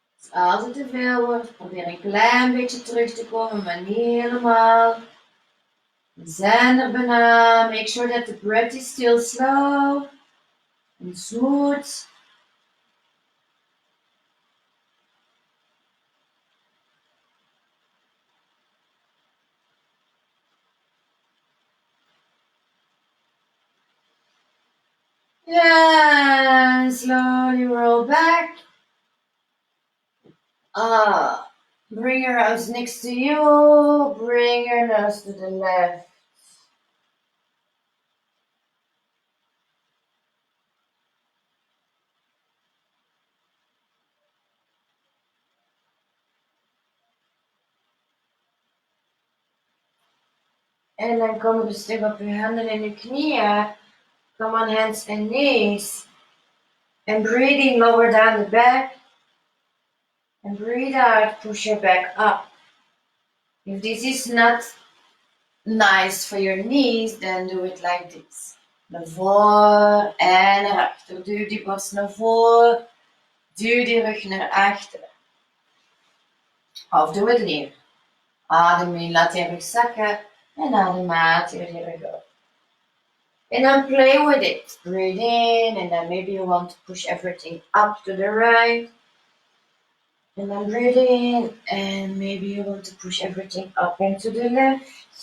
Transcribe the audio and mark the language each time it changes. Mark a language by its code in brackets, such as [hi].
[nl] Als het te veel wordt, probeer een klein beetje terug te komen, maar niet helemaal. We zijn er bijna. [en] Make sure that the breath is still slow and smooth. And slowly roll back. Bring your arms next to you. Bring your nose to the left. [nl] En dan komen we terug op je handen en je knieën. [en] Come on, hands and knees. And breathing lower down the back. And breathe out, push your back up. If this is not nice for your knees, then do it like this. [nl] Naar voor en naar achter. Duw die borst naar voor. Duw die rug naar achter. Of doe het neer. Adem in, laat je rug zakken. En adem uit, je rug op. [en] And then play with it. Breathe in, and then maybe you want to push everything up to the right. And then breathe in, and maybe you want to push everything up into the left.